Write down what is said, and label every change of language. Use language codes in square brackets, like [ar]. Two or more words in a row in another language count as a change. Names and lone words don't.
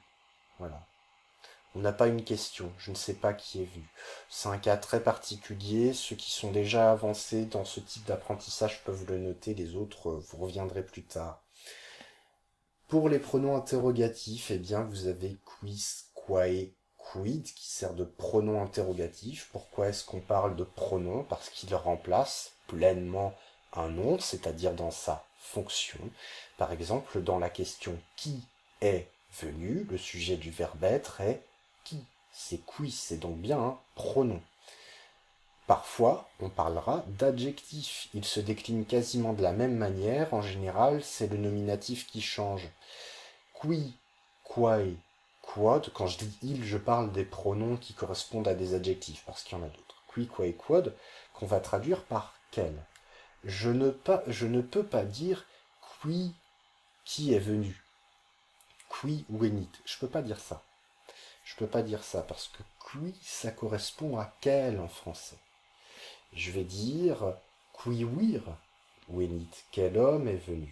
[fr] Voilà. On n'a pas une question, je ne sais pas qui est venu. C'est un cas très particulier, ceux qui sont déjà avancés dans ce type d'apprentissage peuvent le noter, les autres, vous reviendrez plus tard. Pour les pronoms interrogatifs, eh bien, vous avez [la] quis, quae, quid, [fr] qui sert de pronom interrogatif. Pourquoi est-ce qu'on parle de pronom? Parce qu'il remplace pleinement un nom, c'est-à-dire dans sa fonction. Par exemple, dans la question qui est venu, le sujet du verbe être est qui. C'est quis, c'est donc bien un pronom. Parfois, on parlera d'adjectif. Il se décline quasiment de la même manière. En général, c'est le nominatif qui change. [la] Qui, quae, quod. [fr] Quand je dis il, je parle des pronoms qui correspondent à des adjectifs, parce qu'il y en a d'autres. [la] Qui, quae, quod, [fr] qu'on va traduire par quel. Je ne peux pas dire qui est venu. Qui venit. Je ne peux pas dire ça. Je peux pas dire ça parce que qui, ça correspond à quel en français. Je vais dire [la] qui ouir, wenit, [fr] quel homme est venu.